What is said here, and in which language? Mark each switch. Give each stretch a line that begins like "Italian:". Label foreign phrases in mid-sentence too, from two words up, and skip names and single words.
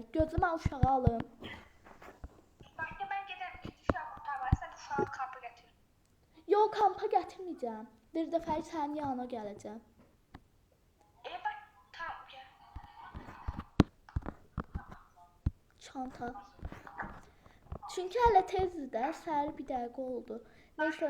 Azerbaijani: Gözümə uşağı alım.
Turkish: Başka ben giderim. İkinci uşağı kurtarmaya. Sen uşağı kampa getir.
Azerbaijani: Yox, kampa gətirməyəcəm. Bir dəfəlik sənin yanına gələcəm.
Turkish: Bak tamam gel. Çanta.
Azerbaijani: Çünki hələ tezdir də, səhər bir dəqiqə oldu. Neysə.